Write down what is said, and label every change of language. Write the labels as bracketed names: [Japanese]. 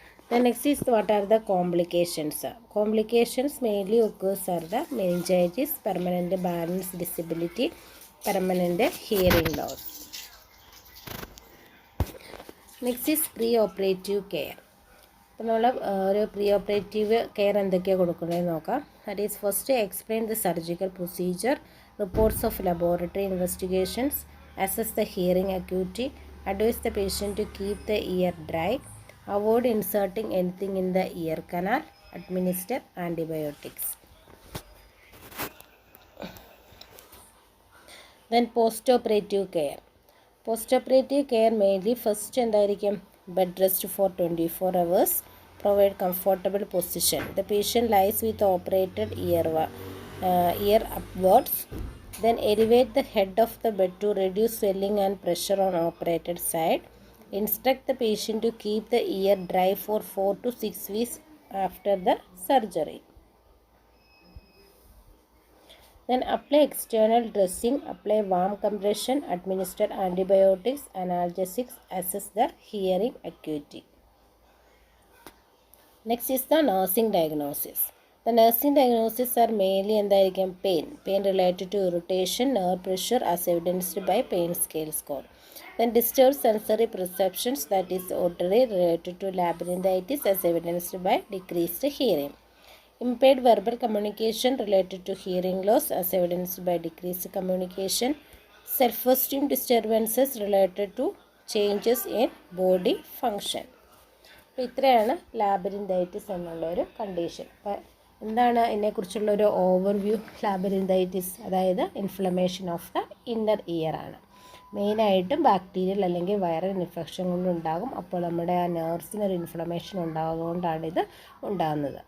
[English] The next is what are the complications. Complications mainly occurs are the meningitis, permanent balance disability, permanent hearing loss. Next is pre-operative care. [Malayalam] അപ്പോൾ നമ്മൾ ഒരു pre operative care എന്തൊക്കെയാണ് കൊടുക്കണമെന്ന് നോക്കാം. [English] That is first explain the surgical procedure, reports of laboratory investigations, assess the hearing acuity, advise the patient to keep the ear dry, avoid inserting anything in the ear canal, administer antibiotics. Then post operative care. Post operative care mainly first [Malayalam] എന്തായിരിക്കും? [English] Bed rest for 24 hours. Provide comfortable position. The patient lies with operated ear upwards. Then elevate the head of the bed to reduce swelling and pressure on operated side. Instruct the patient to keep the ear dry for 4 to 6 weeks after the surgery. Then apply external dressing, apply warm compression, administer antibiotics, analgesics, assess the hearing acuity. Next is the nursing diagnosis. The nursing diagnosis are mainly [Malayalam] എന്തായിരിക്കും? [English] pain related to irritation, nerve pressure as evidenced by pain scale score. Then disturbed sensory perceptions, that is auditory, related to labyrinthitis as evidenced by decreased hearing. Impaired verbal communication related to hearing loss as evidenced by decreased communication. Self-esteem disturbances related to changes in body function. [Malayalam] അപ്പോൾ ഇത്രയാണ് ലാബിരിന്തൈറ്റിസ് എന്നുള്ള ഒരു condition. അപ്പോൾ എന്താണ് ഇതിനെക്കുറിച്ചുള്ളൊരു overview? ലാബിരിന്തൈറ്റിസ് അതായത് [English] inflammation of the inner ear [Malayalam] ആണ്. മെയിനായിട്ടും bacterial അല്ലെങ്കിൽ വൈറൽ ഇൻഫെക്ഷൻ കൊണ്ടുണ്ടാകും. അപ്പോൾ നമ്മുടെ ആ നെർവ്സിനൊരു ഇൻഫ്ലമേഷൻ ഉണ്ടാകുന്നതുകൊണ്ടാണ് ഇത് ഉണ്ടാകുന്നത്.